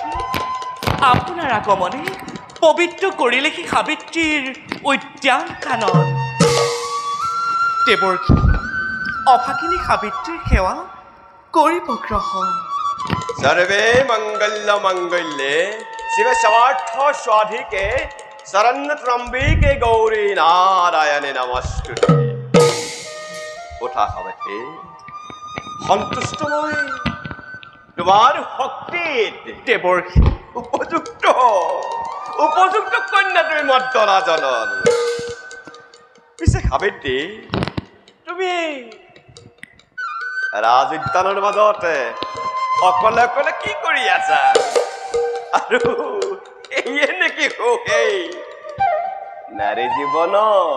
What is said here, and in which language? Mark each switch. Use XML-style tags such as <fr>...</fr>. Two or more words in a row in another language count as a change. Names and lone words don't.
<as>আপোনাৰ আগমনে পবিত্ৰ কৰিলেহি সাবিত্ৰীৰ উদ্যান কানন দেৱৰ্ষি অভাগিনী সাবিত্ৰীৰ সেৱা কৰিব গ্ৰহণ</as> <sa>सर्वे मंगल मंगल्ये शिव सर्वार्थ स्वाधिके शरण्य त्र्यंबिके गौरी नारायणे नमस्ते</sa> <as>উঠা সাবিত্ৰী সন্তুষ্ট মই তোমাৰ শক্তি দেৱৰ্ষি উপযুক্ত কন্যা তুমি মৰ্দনা জনন পিছে সাবিত্ৰী তুমি ৰাজ উদ্যানৰ মাজতে অকলে অকলে কি কৰি আছা আৰু এইয়ে নেকি সুখ এই নাৰী জীৱনৰ</as>